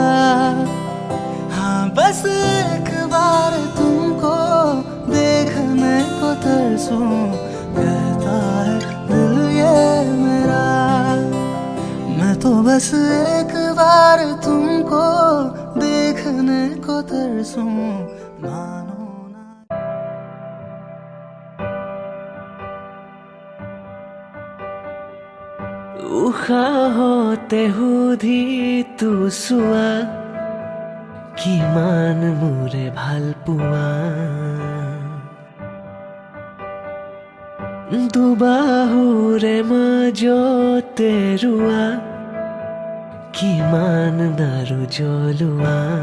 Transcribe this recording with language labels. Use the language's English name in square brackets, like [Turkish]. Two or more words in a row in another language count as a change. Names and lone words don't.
[Hindi] हाँ बस एक बार तुमको देखने को तरसूं, कहता है दिल ये मेरा। मैं तो बस एक बार तुमको देखने को तरसूं, मानो ना। [Assamese] উশাহতে সুধি তো চোৱা, কিমান মোৰে ভাল পোৱা। দুবাহুৰে মাজতে ৰোৱা, কিমান নাৰু জ্বলোৱা।